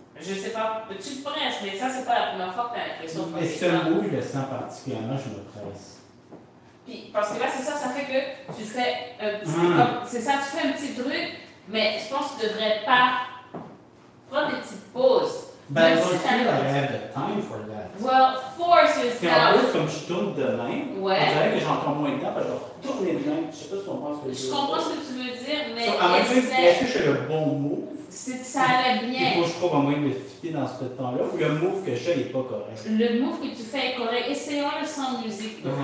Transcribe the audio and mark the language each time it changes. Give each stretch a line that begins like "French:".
French: Je sais pas, tu te presses, mais ça, c'est pas la première fois que tu as l'impression de Mais ce move, je le sens particulièrement, je me presse. Puis, parce que là, c'est ça fait que tu fais un petit. C'est ça, tu fais un petit truc, mais je pense que tu devrais pas prendre des petites pauses. Ben, je
English: feel I have the time for that. Well, force
French: Puis en
English: yourself.
French: plus, comme je tourne de même, on dirait que j'ai encore moins de temps parce que je vais tourner de même. Je sais pas si on pense que Je comprends ce que tu veux dire, mais est-ce que je fais le bon move? Ça allait bien. Il faut que je trouve un moyen de fitter dans ce temps-là ou le move que je fais n'est pas correct? Le move que tu fais est correct. Essayons-le sans musique.